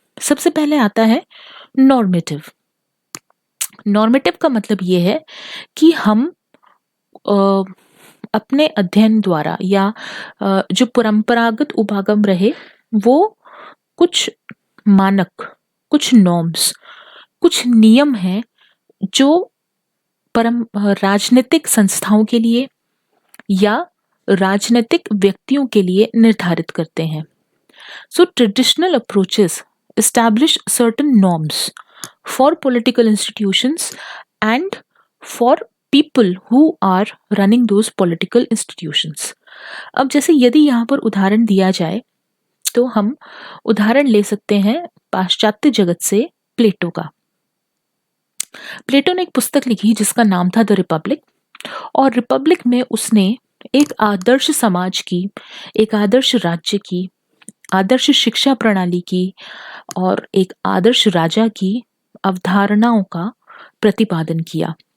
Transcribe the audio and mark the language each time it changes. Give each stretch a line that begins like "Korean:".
Hindi: सबसे पहले आता है नॉर्मेटिव. नॉर्मेटिव का मतलब ये है कि हम अपने अध्ययन द्वारा या जो परंपरागत उपागम रहे वो कुछ मानक, कुछ नॉर्म्स, कुछ नियम हैं जो राजनीतिक संस्थाओं के लिए या राजनीतिक व्यक्तियों के लिए निर्धारित करते हैं. सो traditional approaches establish certain norms
English: for political institutions and for people who are running those political institutions.
Hindi: अब जैसे यदि यहाँ पर उदाहरण दिया जाए तो हम उदाहरण ले सकते हैं पाश्चात्य जगत से प्लेटो का. प्लेटो ने एक पुस्तक लिखी जिसका नाम था द रिपब्लिक, और रिपब्लिक में उसने एक आदर्श समाज की, एक आदर्श राज्य की, आदर्श शिक्षा प्रणाली की और एक आदर्श राजा की अवधारणाओं का प्रतिपादन किया.